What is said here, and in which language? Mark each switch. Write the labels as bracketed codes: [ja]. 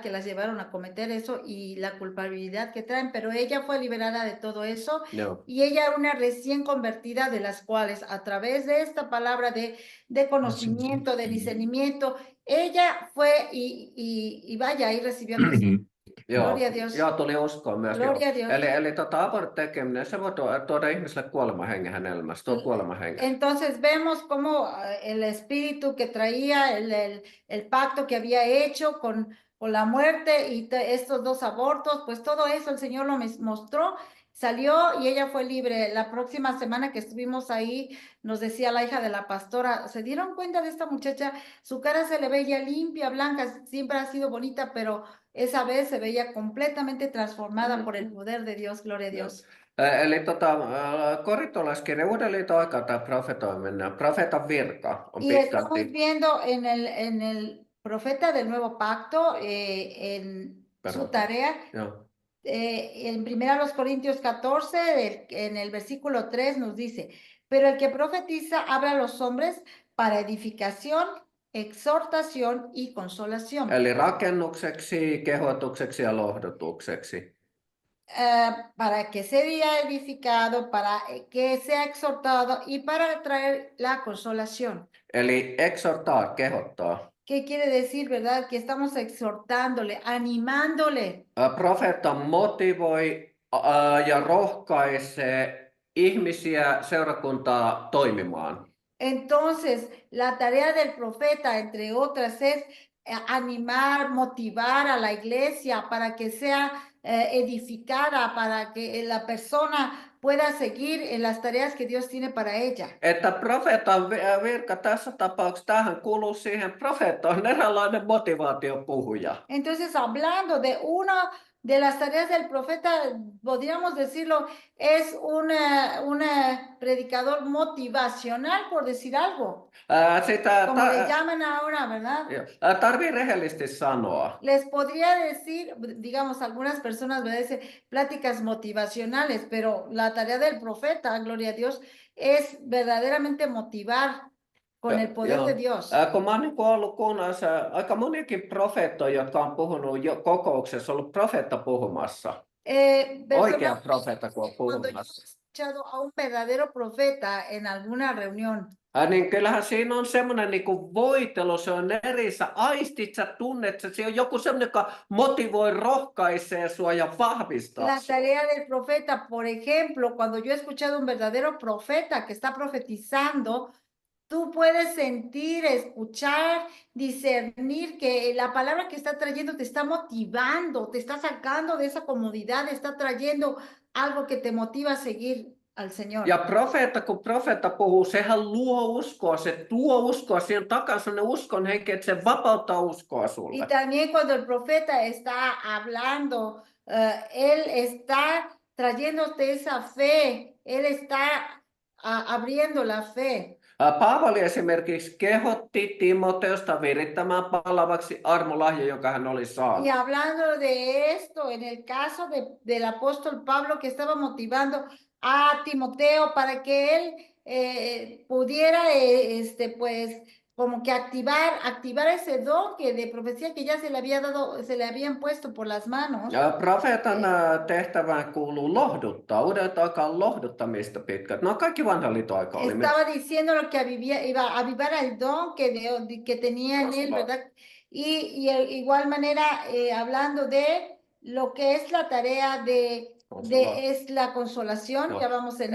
[es] Que las llevaron a cometer eso y la culpabilidad que traen, pero ella fue liberada de todo eso [fi] Joo. [es] y ella era una recién convertida de las cuales a través de esta palabra de conocimiento, de discernimiento, ella fue y vaya, y recibió a Jesús. Gloria a Dios. [fi] Joo, tuli uskoa myös, joo. [es] Gloria a Dios. [fi] Eli abortin tekeminen, se voi tuoda ihmiselle kuolemanhengen hänen elämässä, tuo kuolemanhengen. [es] Entonces vemos cómo el espíritu que traía, el pacto que había hecho con la muerte y estos dos abortos, pues todo eso el Señor lo mostró, salió y ella fue libre. La próxima semana que estuvimos ahí, nos decía la hija de la pastora, ¿se dieron cuenta de esta muchacha? Su cara se le veía limpia, blanca, siempre ha sido bonita, pero esa vez se veía completamente transformada por el poder de Dios, gloria a Dios. [fi] Eli korintolaiskirja Uuden liiton aikaa tämä profetoiminen, profeetan virka on [es] Y estamos [fi] pitkälti [es] viendo en el profeta del nuevo pacto, en su tarea, [fi] Joo. [es] en 1 Corintios 14, en el versículo 3 nos dice, pero el que profetiza habla a los hombres para edificación, exhortación y consolación. [fi] Eli rakennukseksi, kehotukseksi ja lohdutukseksi. [es] Para que sea edificado, para que sea exhortado y para traer la consolación. [fi] Eli exhortar, kehottaa. [es] ¿Qué quiere decir, verdad? Que estamos exhortándole, animándole. [fi] Profeetta motivoi ja rohkaisee ihmisiä, seurakuntaa toimimaan. [es] Entonces, la tarea del profeta, entre otras, es animar, motivar a la iglesia para que sea edificada, para que la persona pueda seguir en las tareas que Dios tiene para ella. [fi] Että profeetan virka tässä tapauksessa, tähän kuuluu siihen, profeetta on eräänlainen motivaatiopuhuja. [es] Entonces, hablando de una de las tareas del profeta, podríamos decirlo, es un predicador motivacional, por decir algo, como le llaman ahora, ¿verdad? [fi] Tarvii rehellisesti sanoa. [es] Les podría decir, digamos, algunas personas me dicen pláticas motivacionales, pero la tarea del profeta, gloria a Dios, es verdaderamente motivar con el poder de Dios. [fi] Kun mä oon ollut kuunnassa aika moniakin profeettoja, jotka on puhunut jo kokouksessa, ollut profeetta puhumassa. Oikea profeetta, kun on puhumassa. [es] Escuchado a un verdadero profeta en alguna reunión. [fi] Niin kyllähän siinä on semmoinen niin kuin voitelu, se on eri, sä aistit, sä tunnet, se on joku semmoinen, joka motivoi, rohkaisee sua ja vahvistaa. [es] La tarea del profeta, por ejemplo, cuando yo he escuchado un verdadero profeta que está profetizando, tú puedes sentir, escuchar, discernir que la palabra que está trayendo te está motivando, te está sacando de esa comodidad, está trayendo algo que te motiva a seguir al Señor. [fi] Ja profeetta, kun profeetta puhuu, sehän luo uskoa, se tuo uskoa, siihen takaa sellainen uskon henki, että se vapauttaa uskoa sulle. [es] Y también cuando el profeta está hablando, él está trayéndote esa fe, él está abriendo la fe. [fi] Paavali esimerkiksi kehotti Timoteusta virittämään palavaksi armolahja, jonka hän oli saanut. [es] Y hablando de esto, en el caso del apóstol Pablo que estaba motivando a Timoteo para que él pudiera, pues, como que activar ese don que de profecía que ya se le había dado, se le habían puesto por las manos. [fi] Profeetan tehtävään kuuluu lohduttaa, uuden aikaan lohduttamista pitkät. No kaikki vanhan liiton aika oli. [es] Estaba diciendo lo que iba a avivar el don que tenía en él, ¿verdad? Y igual manera, hablando de lo que es la tarea es la consolación, ya vamos en